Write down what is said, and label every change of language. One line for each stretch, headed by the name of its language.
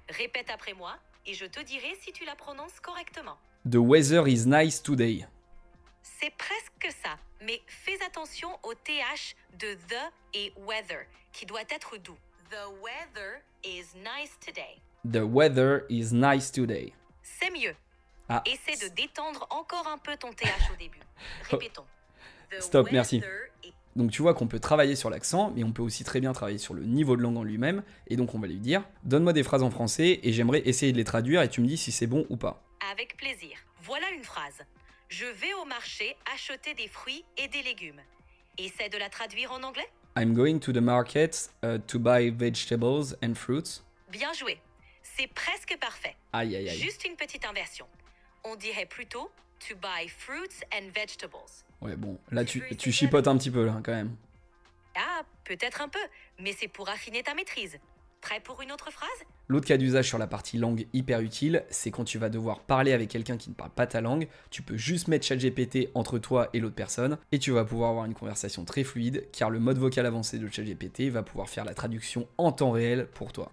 French: Répète après moi et je te dirai si tu la prononces correctement.
English: The weather is nice today.
French: C'est presque ça, mais fais attention au TH de the et weather qui doit être doux.
English: The weather is nice today. The weather is nice today.
French: C'est mieux. Ah. Essaie de détendre encore un peu ton TH au début. Répétons. The Stop, merci.
English: weather is...
French: Donc tu vois qu'on peut travailler sur l'accent, mais on peut aussi très bien travailler sur le niveau de langue en lui-même, et donc on va lui dire « Donne-moi des phrases en français, et j'aimerais essayer de les traduire, et tu me dis si c'est bon ou pas. » Avec plaisir. Voilà une phrase. Je vais au marché acheter des fruits et des légumes. Essaie de la traduire en anglais.
English: I'm going to the market to buy vegetables and fruits.
French: Bien joué. C'est presque parfait. Aïe aïe aïe. Juste une petite inversion. On dirait plutôt
English: to buy fruits and vegetables.
French: Ouais bon, là tu essayer chipotes un petit peu là quand même. Ah, peut-être un peu, mais c'est pour affiner ta maîtrise. Prêt pour une autre phrase? L'autre cas d'usage sur la partie langue hyper utile, c'est quand tu vas devoir parler avec quelqu'un qui ne parle pas ta langue, tu peux juste mettre ChatGPT entre toi et l'autre personne, et tu vas pouvoir avoir une conversation très fluide, car le mode vocal avancé de ChatGPT va pouvoir faire la traduction en temps réel pour toi.